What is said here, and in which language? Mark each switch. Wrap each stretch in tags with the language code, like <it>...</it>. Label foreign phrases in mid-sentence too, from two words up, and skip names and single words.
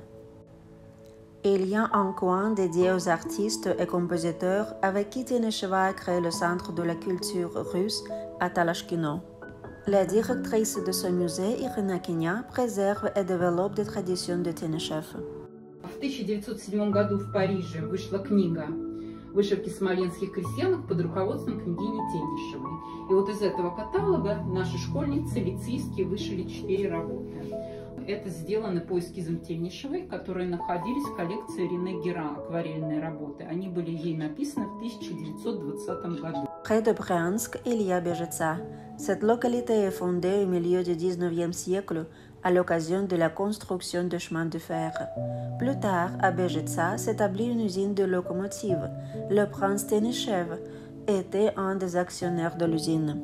<fr>Il y a un coin dédié aux artistes et compositeurs avec qui Tenesheva a créé le centre de la culture russe à Talashkino. La directrice de ce musée, Irina Kenya, préserve et développe des traditions de Teneshev.</fr> <ru>В 1907 году в Париже вышла книга «Вышивки смоленских крестьянок» под руководством княгини Тенишевой. И вот из этого каталога наши школьницы лицейские вышили 4 работы. Это сделано по эскизам Тенишевой, которые находились в коллекции Рене Гера, акварельные работы. Они были ей написаны в 1920 году.</ru> <fr>Près de Bryansk, il y a Bejetsa. Cette localité est fondée au milieu du 19e siècle à l'occasion de la construction de chemins de fer. Plus tard, à Bejetsa s'établit une usine de locomotives. Le prince Teneshev était un des actionnaires de l'usine.</fr>